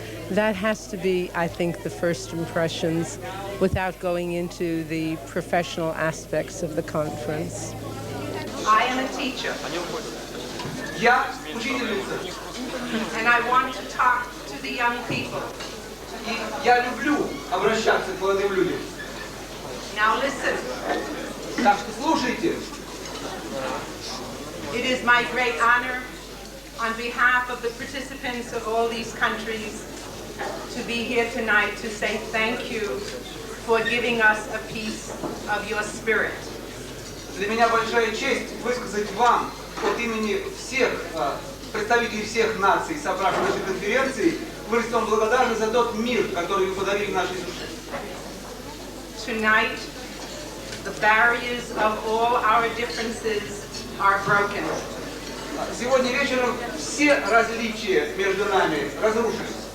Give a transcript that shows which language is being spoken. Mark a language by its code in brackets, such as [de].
[en] That has to be, I think, the first impressions without going into the professional aspects of the conference. I am a teacher. And I want to talk to the young people. [ru] Я люблю обращаться к молодым людям. [en] Now listen. [ru] Так что слушайте. [en] It is my great honor, on behalf of the participants of all these countries, to be here tonight to say thank you for giving us a piece of your spirit. [ru] Для меня большая честь высказать вам от имени всех представителей всех наций, собравшихся на этой конференции, выразить вам благодарность за тот мир, который вы подарили нашей душе. [en] Tonight, the barriers of all our differences are broken. [ru] Сегодня вечером все различия между нами разрушились.